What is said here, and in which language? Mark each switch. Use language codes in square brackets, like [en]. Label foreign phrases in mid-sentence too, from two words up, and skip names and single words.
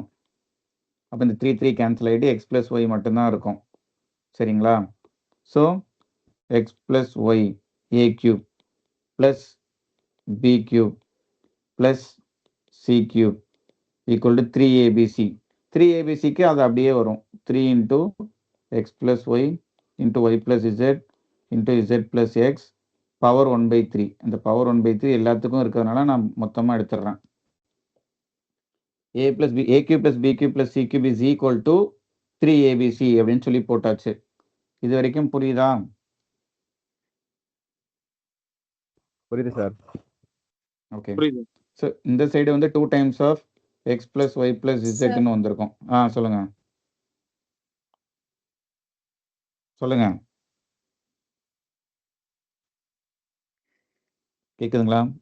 [ta] அப்போ இந்த 3 கேன்சல் ஆகிட்டு [en] x plus y [ta] மட்டும்தான் இருக்கும். சரிங்களா? [en] so x plus y a cube plus b cube plus c cube equal to 3abc. 3abcக்கு [ta] அது அப்படியே வரும், [en] 3 into x plus y into y plus z into z plus x பவர் 1/3. [ta] இந்த பவர் 1/3 எல்லாத்துக்கும் இருக்கிறதுனால நான் மொத்தமாக எடுத்துடுறேன். [en] a plus b, a cube plus b cube plus c cube is equal to 3abc [ta] அப்படின்னு சொல்லி போட்டாச்சு. இது வரைக்கும் புரியுதா? புரியுது சார். ஓகே. புரியுது. ஸோ இந்த சைடு வந்து [en] 2 times of x plus y plus zனு [ta] வந்திருக்கும். சொல்லுங்க சொல்லுங்க கேக்குதுங்களா?